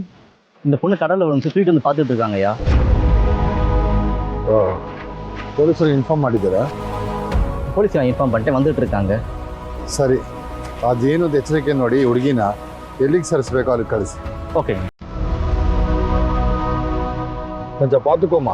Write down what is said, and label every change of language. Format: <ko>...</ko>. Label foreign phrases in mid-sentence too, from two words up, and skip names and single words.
<ta>இந்த பொண்ணு கடலில் வந்து சுற்றிட்டு வந்து பார்த்துட்டு இருக்காங்க ஐயா.</ta> <kn>ಪೊಲೀಸರಿಗೆ ಇನ್ಫಾರ್ಮ್ ಮಾಡಿದ್ದೀರಾ?</kn> <en>police inform</en> <ta>பண்ணிட்டு வந்துட்டு இருக்காங்க.</ta> <kn>ಸರಿ, ಅದೇನು ಎಚ್ಚರಿಕೆ ನೋಡಿ ಹುಡುಗಿನ ಎಲ್ಲಿಗೆ ಸರಿಸಬೇಕು ಅಲ್ಲಿ ಕಳಿಸಿ.</kn> <ta>ஓகே. கொஞ்சம் பாத்துக்கோமா.</ta>